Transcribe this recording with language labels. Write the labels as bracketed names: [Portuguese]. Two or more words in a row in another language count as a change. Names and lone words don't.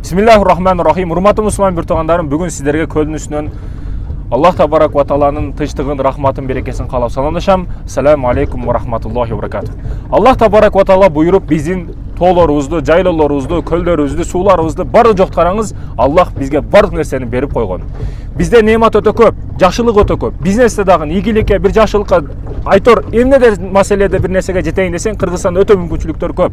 [Arabic] بسم الله الرحمن الرحيم. [Kyrgyz] Урматтуу мусулман бир туугандарым, бүгүн сиздерге көлдүн үстүнөн [Arabic] الله تبارك وتعالى [Kyrgyz] тынчтыгын, рахматын, берекесин каалап саламдашам. [Arabic] السلام عليكم ورحمة الله وبركاته. الله تبارك وتعالى [Kyrgyz] буйруп, биздин тоолорубузду, жайлоолорубузду, көлдөрүбүздү, сууларыбызды барды жок караңыз. Аллах бизге бардык нерсени берип койгон. Бизде неемат өтө көп, жакшылык өтө көп. Бизнесте дагы ийгиликке, бир жакшылыкка айтор эмнеде маселеде бир нерсеге жетейин десең, Кыргызстанда өтө мүмкүнчүлүктөр көп.